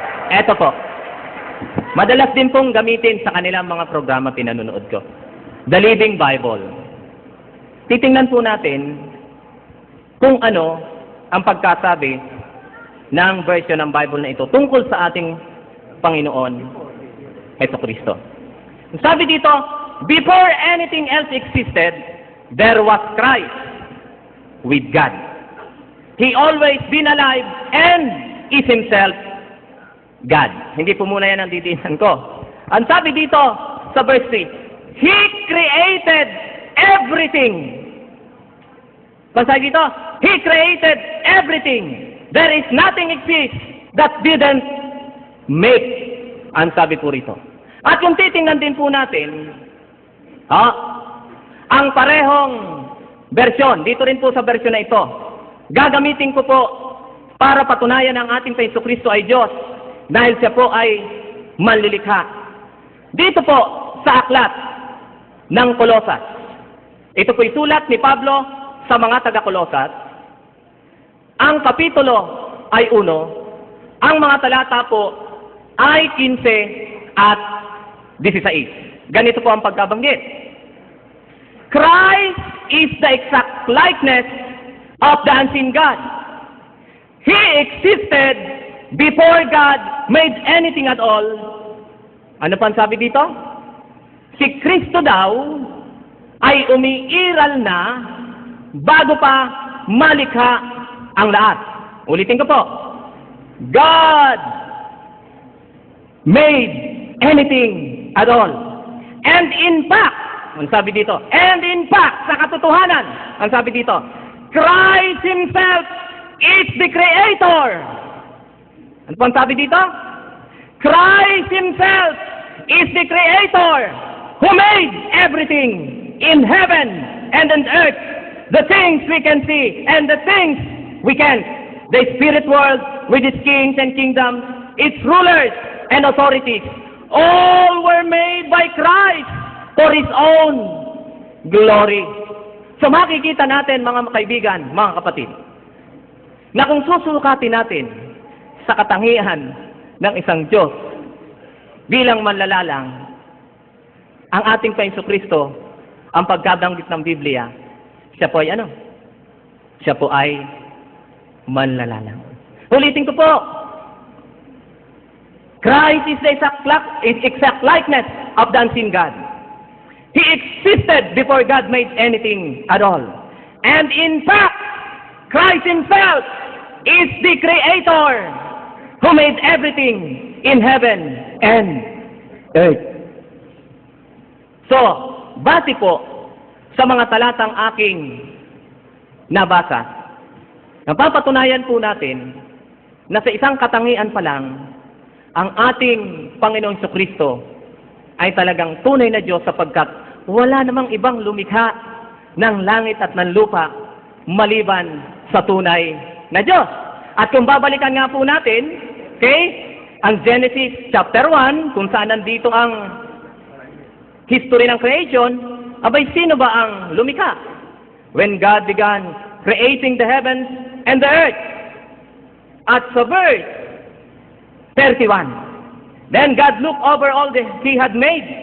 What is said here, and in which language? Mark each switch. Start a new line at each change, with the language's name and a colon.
Filipino: Eto po. Madalas din pong gamitin sa kanilang mga programa pinanonood ko. The Living Bible. Titingnan po natin kung ano ang pagkasabi ng version ng Bible na ito tungkol sa ating Panginoon Jesucristo. Sabi dito,
English: before anything else existed, there was Christ with God. He always been alive and is himself God.
Filipino: Hindi po muna yan ang didinan ko. Ang sabi dito sa verse 3,
English: He created everything.
Filipino: Ang sabi dito,
English: He created everything. There is nothing exists that didn't make.
Filipino: Ang sabi po rito. At kung titingnan din po natin, ang parehong bersyon, dito rin po sa bersyon na ito, gagamitin ko po para patunayan ang ating Jesucristo ay Diyos dahil siya po ay manlilikha. Dito po sa aklat ng Kolosas. Ito po isulat ni Pablo sa mga taga-Kolosas. Ang kapitulo ay 1, ang mga talata po ay 15 at 16. Ganito po ang pagkabanggit.
English: Christ is the exact likeness of the unseen God. He existed before God made anything at all.
Filipino: Ano pa ang sabi dito? Si Kristo daw ay umiiral na bago pa malikha ang lahat. Ulitin ko po.
English: God made anything at all. And in fact,
Filipino: ang sabi dito,
English: and in fact,
Filipino: sa katotohanan, ang sabi dito,
English: Christ Himself is the Creator.
Filipino: Ano po ang sabi dito?
English: Christ Himself is the Creator who made everything in heaven and on earth, the things we can see and the things we can't. The spirit world with its kings and kingdoms, its rulers and authorities, all were made by Christ for His own glory.
Filipino: So makikita natin mga kaibigan, mga kapatid, na kung susukatin natin sa katangian ng isang Diyos bilang manlalalang, ang ating Jesucristo, ang pagkabanggit ng Biblia, siya po ay ano? Siya po ay manlalalang. Ulitin ko po,
English: Christ is the exact likeness of the unseen God. He existed before God made anything at all. And in fact, Christ Himself is the Creator who made everything in heaven and earth.
Filipino: So, base po sa mga talatang aking nabasa, napapatunayan po natin na sa isang katangian pa lang, ang ating Panginoong Jesucristo ay talagang tunay na Diyos sapagkat wala namang ibang lumikha ng langit at ng lupa maliban sa tunay na Diyos. At kung babalikan nga po natin, okay, ang Genesis chapter 1, kung saan nandito ang history ng creation, abay sino ba ang lumikha?
English: When God began creating the heavens and the earth.
Filipino: At sa
English: verse 31, then God looked over all that He had made.